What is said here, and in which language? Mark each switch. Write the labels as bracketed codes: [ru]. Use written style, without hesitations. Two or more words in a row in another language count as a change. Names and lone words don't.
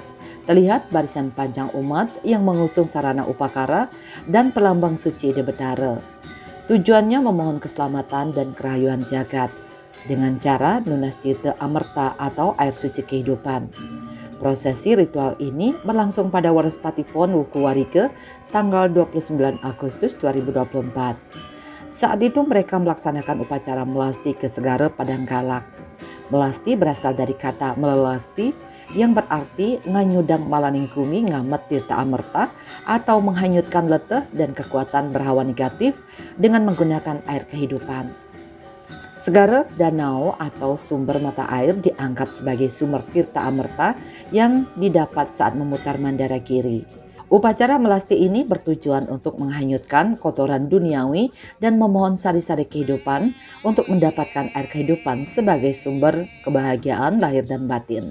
[id] Terlihat barisan panjang umat yang mengusung sarana upakara dan pelambang suci di Betara. Tujuannya memohon keselamatan dan kerayuan jagat dengan cara [ban] nunas tirta amerta [id] atau air suci kehidupan. Prosesi ritual ini berlangsung pada Warespati Pon Wukuwarike tanggal 29 Agustus 2024. Saat itu mereka melaksanakan upacara melasti ke Segara Padang Galak. Melasti berasal dari kata melelasti yang berarti [ban] nganyudang malaning kumi ngamet tirta amerta [id] atau menghanyutkan leteh dan kekuatan berhawa negatif dengan menggunakan air kehidupan. Segara danau atau sumber mata air dianggap sebagai sumber tirta amerta yang didapat saat memutar Mandara Giri. Upacara melasti ini bertujuan untuk menghanyutkan kotoran duniawi dan memohon sari-sari kehidupan untuk mendapatkan air kehidupan sebagai sumber kebahagiaan lahir dan batin.